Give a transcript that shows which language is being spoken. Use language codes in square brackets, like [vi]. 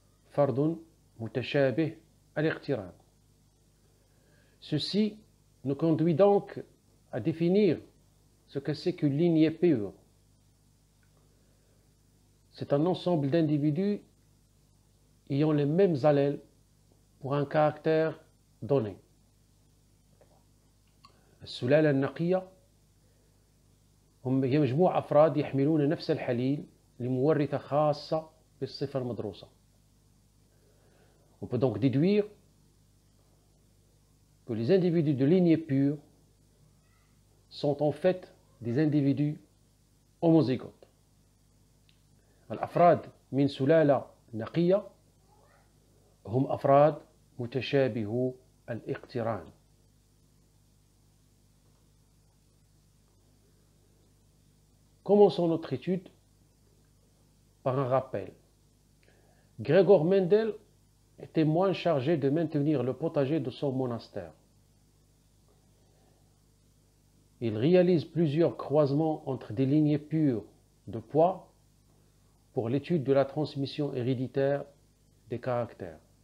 [ar] Fardun mutashabih al-iqtiran. [fr] Ceci nous conduit donc à définir ce que c'est qu'une lignée pure. C'est un ensemble d'individus ayant les mêmes allèles pour un caractère donné. [ar] السلالة النقية هي مجموعة أفراد يحملون نفس الحليل لمورثة خاصة بالصفة المدروسة. [fr] On peut donc déduire que les individus de lignée pure sont en fait des individus homozygotes. [ar] الأفراد من سلالة نقية هم أفراد متشابهو الاقتران. [fr] Commençons notre étude par un rappel. Gregor Mendel était moins chargé de maintenir le potager de son monastère. Il réalise plusieurs croisements entre des lignées pures de poids pour l'étude de la transmission héréditaire des caractères.